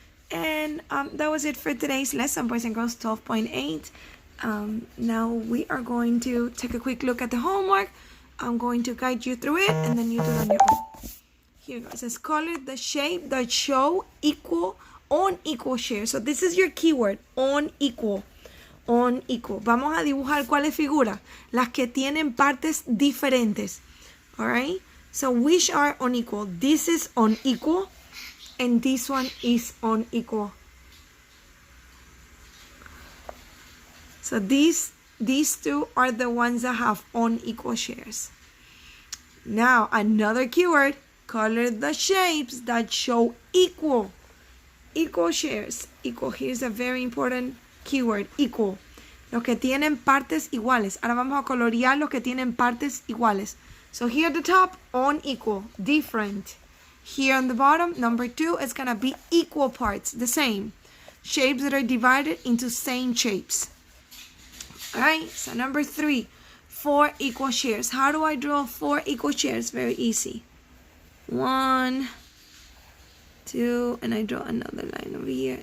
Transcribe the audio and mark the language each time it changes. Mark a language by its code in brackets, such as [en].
[en] And that was it for today's lesson, boys and girls, 12.8. Now we are going to take a quick look at the homework. I'm going to guide you through it, and then you do it on your own. Here it goes. It says color the shape that show unequal shares. So this is your keyword, unequal. Unequal. [es] Vamos a dibujar cuáles figuras, las que tienen partes diferentes. [en] Alright? So which are unequal? This is unequal, and this one is unequal. So these 2 are the ones that have unequal shares. Now another keyword, color the shapes that show equal shares. Equal. Here's a very important keyword, equal. [es] Los que tienen partes iguales. Ahora vamos a colorear los que tienen partes iguales. [en] So here at the top, unequal, different. Here on the bottom, number 2 is gonna be equal parts, the same. Shapes that are divided into same shapes. Alright, so number 3, 4 equal shares. How do I draw 4 equal shares? Very easy. 1, 2, and I draw another line over here.